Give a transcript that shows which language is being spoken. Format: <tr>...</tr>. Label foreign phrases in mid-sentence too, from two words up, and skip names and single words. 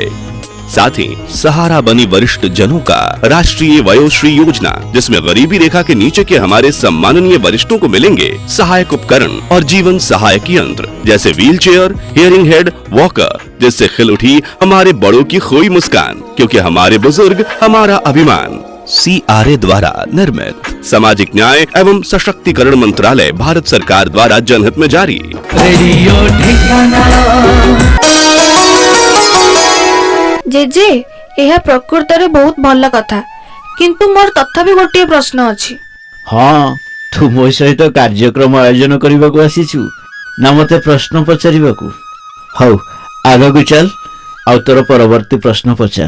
<hi>साथ ही सहारा बनी वरिष्ठ जनों का राष्ट्रीय वयोश्री योजना, जिसमें गरीबी रेखा के नीचे के हमारे सम्माननीय वरिष्ठों को मिलेंगे सहायक उपकरण और जीवन सहायक यंत्र जैसे</hi> <en>wheel chair, hearing head,</en> <hi>वॉकर, जिससे खिल उठी हमारे बड़ों की खोई मुस्कान, क्योंकि हमारे बुजुर्ग हमारा अभिमान। CRA द्वारा निर्मित सामाजिक न्याय एवं सशक्तिकरण मंत्रालय भारत सरकार द्वारा जनहित में जारी। रेडियो ढेंकानाल।</hi> <or>ଜେଜେ, ଏହା ପ୍ରକୃତରେ ବହୁତ ଭଲ କଥା, କିନ୍ତୁ ମୋର ତଥାପି ଗୋଟିଏ ପ୍ରଶ୍ନ ଅଛି। ହଁ, ତୁ ମୋ ସହିତ କାର୍ଯ୍ୟକ୍ରମ ଆୟୋଜନ କରିବାକୁ ଆସିଛୁ ନା ମୋତେ ପ୍ରଶ୍ନ ପଚାରିବାକୁ? ହଉ, ଆଗକୁ ଚାଲ ଆଉ ତୋର ପରବର୍ତ୍ତୀ ପ୍ରଶ୍ନ ପଚାର।</or>